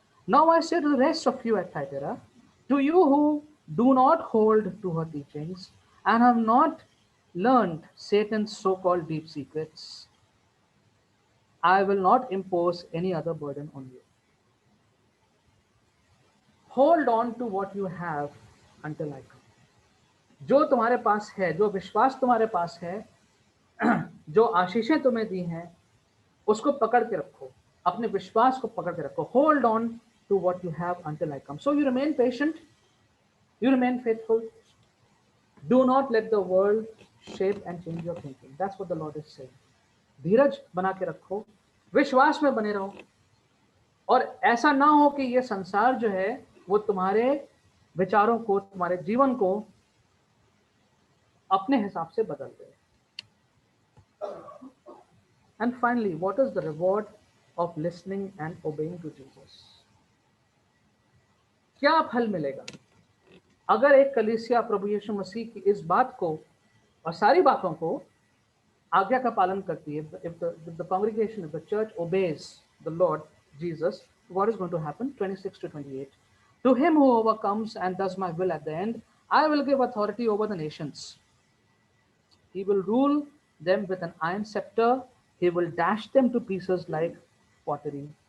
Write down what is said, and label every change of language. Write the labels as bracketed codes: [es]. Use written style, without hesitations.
[en] Now I say to the rest of you at Thyatira, to you who do not hold to her teachings and have not learned Satan's so-called deep secrets, I will not impose any other burden on you. Hold on to what you have until I come. [hi] जो तुम्हारे पास है, जो विश्वास तुम्हारे पास है, जो आशीषें तुम्हें दी हैं, उसको पकड़ के रखो, अपने विश्वास को पकड़ के रखो। [en] Hold on to what you have until I come. So you remain patient, you remain faithful. Do not let the world shape and change your thinking. That's what the Lord is saying. [hi] धीरज बना के रखो, विश्वास में बने रहो, और ऐसा ना हो कि ये संसार जो है वो तुम्हारे विचारों को, तुम्हारे जीवन को अपने हिसाब से बदल दे। [en] And finally, what is the reward of listening and obeying to Jesus? [hi] क्या फल मिलेगा अगर एक कलीसिया प्रभु यीशु मसीह की इस बात को और सारी बातों को आज्ञा का पालन करती है? [en] If the congregation, if the church obeys the Lord Jesus, what is going to happen? 26 to 28. To him who overcomes and does my will at the end, I will give authority over the nations. He will rule them with an iron scepter. He will dash them to pieces like pottery.